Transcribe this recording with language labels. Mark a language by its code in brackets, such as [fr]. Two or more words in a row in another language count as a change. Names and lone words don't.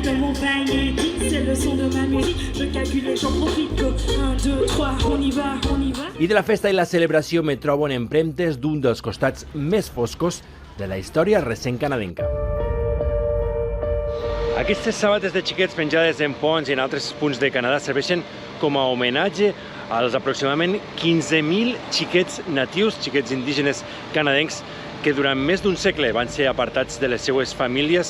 [fr] accompagner. C'est le son de ma musique, je calcule et j'en profite. Go, 1, 2, 3, on y va, on y va. [ca] I de la festa i la celebració me trobo en empremtes d'un dels costats més foscos de la història recent canadenca. Aquestes sabates de xiquets penjades en ponts i en altres punts de Canadà serveixen com a homenatge als aproximadament 15.000 xiquets natius, xiquets indígenes canadencs, que durant més d'un segle van ser apartats de les seues famílies.